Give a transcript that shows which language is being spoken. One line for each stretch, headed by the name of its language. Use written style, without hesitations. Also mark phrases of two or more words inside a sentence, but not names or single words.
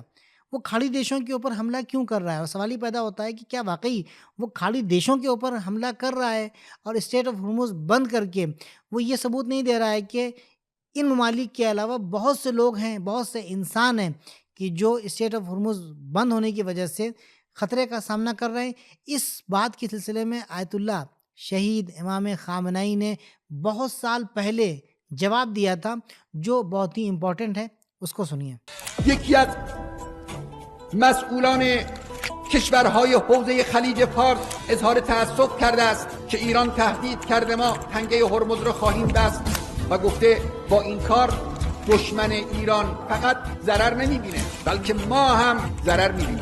Urdu: وہ کھاڑی دیشوں کے اوپر حملہ کیوں کر رہا ہے؟ اور سوال یہ پیدا ہوتا ہے کہ کیا واقعی وہ کھاڑی دیشوں کے اوپر حملہ کر رہا ہے اور اسٹریٹ آف ہرمز بند کر کے وہ یہ ثبوت نہیں دے رہا ہے کہ ان ممالک کے علاوہ بہت سے لوگ ہیں، بہت سے انسان ہیں کہ جو اسٹریٹ آف ہرمز بند ہونے کی وجہ سے خطرے کا سامنا کر رہے ہیں؟ اس بات کے سلسلے میں آیت اللہ شہید امام خامنئی نے بہت سال پہلے جواب دیا تھا جو بہت ہی امپورٹنٹ ہے، اس کو سنیے۔
Persian: یکی از مسئولان کشورهای حوزه خلیج فارس اظهار تأسف کرده است که ایران تهدید کرده ما تنگه هرمز را خواهیم بست و گفته با این کار دشمن ایران فقط ضرر نمیبینه بلکه ما هم ضرر میبینیم.